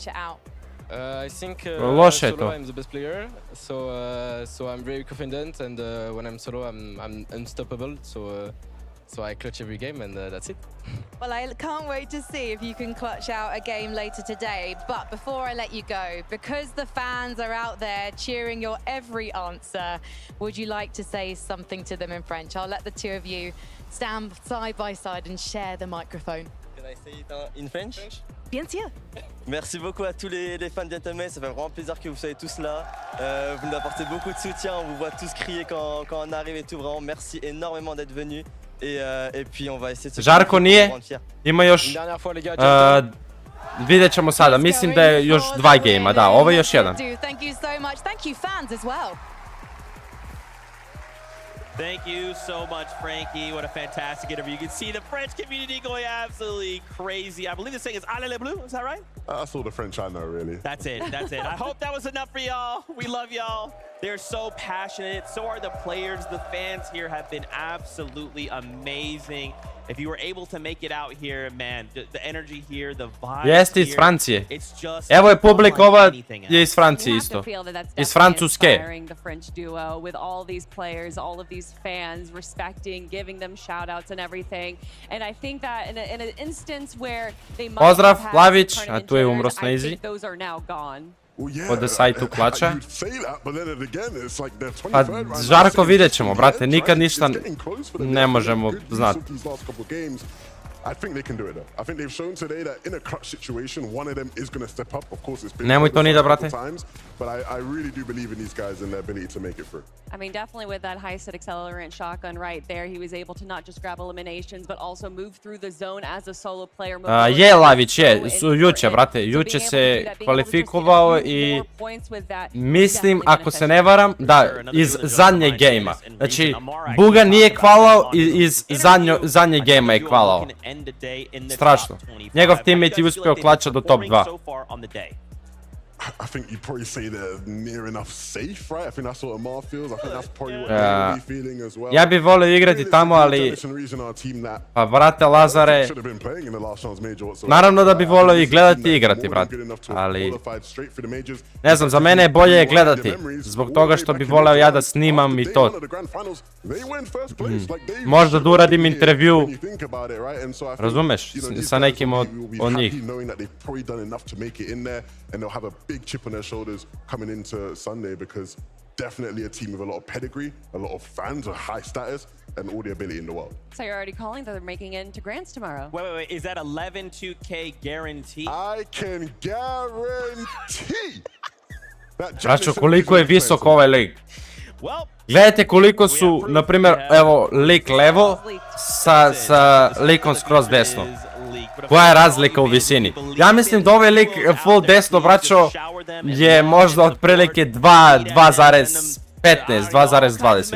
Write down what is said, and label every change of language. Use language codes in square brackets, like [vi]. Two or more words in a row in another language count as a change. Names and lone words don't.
[en] I think [bs] Loše je solo to. [en] I'm the best player, so I'm very confident, and when I'm solo I'm unstoppable, so I clutch every game, and that's it. Well, I can't wait to see if you can clutch out a game later today. But before I let you go, because the fans are out there cheering your every answer, would you like to say something to them in French? I'll let the two of you stand side by side and share the microphone. Can I say it in French? [fr] Bien sûr. Merci beaucoup à tous les fans de Gledamo, ça fait vraiment plaisir que vous soyez tous là. Vous nous apportez beaucoup de soutien, on vous voit tous crier quand on arrive et tout, vraiment merci énormément d'être venus. Et puis on va essayer de se [bs] Žarko nije, ima još, vidjet ćemo sada, mislim da je još 2 gejma, da, ovo je još jedan. [en] Thank you so much, thank you fans as well. Thank you so much, Frankie. What a fantastic interview. You can see the French community going absolutely crazy. I believe the saying is [fr] "Allez les bleus." [en] Is that right? That's all the French I know, really. That's it. That's it. I hope that was enough for y'all. We love y'all. They're so passionate. So are the players. The fans here have been absolutely amazing. If you were able to make it out here, man, the energy here, the vibe. [bs] Jeste iz Francije. Evo je publika, ova je iz Francije isto. Iz Francuske. [en] The French duo with all these players, all of these fans respecting, giving them shout outs and everything. And I think that in an instance where they might [bs] Pozdrav, [en] have Lavić, had a [bs] tu je umro [en] I Snazy. think those are now gone. Od sajtu klača. You'd say that, but then again, it's like they're 23rd [bs] Pa [en] right now. [bs] žarko vidjet ćemo, brate, nikad ništa ne možemo znati. [en] I think they can do it though. I think they've shown today that in a clutch situation, one of them is going to step up. Of course, it's been [bs] Nemoj to ni da, brate. [en] times, but I really do believe in these guys and their ability to make it through. I mean, definitely with that high-set accelerant shotgun right there, he was able to not just grab eliminations, but also move through the zone as a solo player. [bs] Je, Lavić, je, juče, brate, juče se kvalifikovao i mislim, ako se ne varam, da, iz zadnjeg gejma. Znači, Buga nije kvalao, iz zadnjeg gejma je kvalao. Strašno. Njegov teammate je uspio klača do top 2. [en] I think you'd probably say they're near enough safe, right? I think that's what Amar feels. I think that's probably what they're really feeling as well. [bs] Ja bih volio igrati tamo, ali... Pa, brate, Lazare... Naravno da bih volio i gledati i igrati, brate. Ali... Ne znam, za mene je bolje gledati. Zbog toga što bih volio ja da snimam i to. Možda da uradim intervju. Razumeš? Sa nekim od njih. [en] And they'll have a big chip on their shoulders coming into Sunday because definitely a team with a lot of pedigree, a lot of fans, a high status, and all the ability in the world. So you're already calling that they're making it into Grants tomorrow. Wait. Is that 2K guarantee? I can guarantee that. [bs] Braćo, koliko je visok ovaj lig. Gledajte koliko su, na primjer, evo, lik levo sa likom skroz desno. Koja je razlika u visini? Ja mislim da ovaj lik full desno, braćo, je možda otprilike 2,15, 2,20.